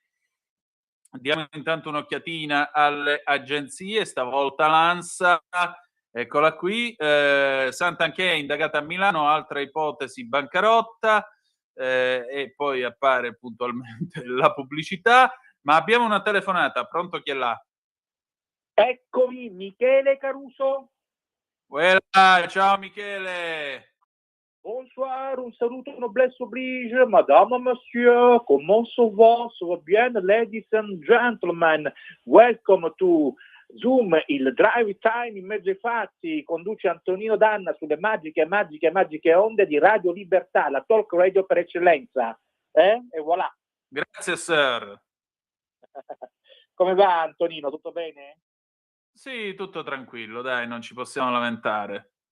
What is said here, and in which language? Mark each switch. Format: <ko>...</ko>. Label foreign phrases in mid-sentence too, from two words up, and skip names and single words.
<it>Diamo intanto un'occhiatina alle agenzie, stavolta l'ANSA, eccola qui, Santanchè è indagata a Milano, altra ipotesi bancarotta, e poi appare puntualmente la pubblicità, ma abbiamo una telefonata, pronto, chi è là? Eccomi, Michele Caruso. Ciao Michele.</it> <fr>Bonsoir,</fr> <it>un saluto</it> <fr>noblesse oblige, madame, monsieur, comment ça va bien,</fr> <en>ladies and gentlemen, welcome to Zoom,</en> <it>il drive time in mezzo ai fatti, conduce Antonino Danna sulle magiche onde di Radio Libertà, la</it> <en>talk radio</en> <it>per eccellenza, e voilà. Grazie sir. Come va Antonino, tutto bene? Sì, tutto tranquillo, dai, non ci possiamo lamentare.</it>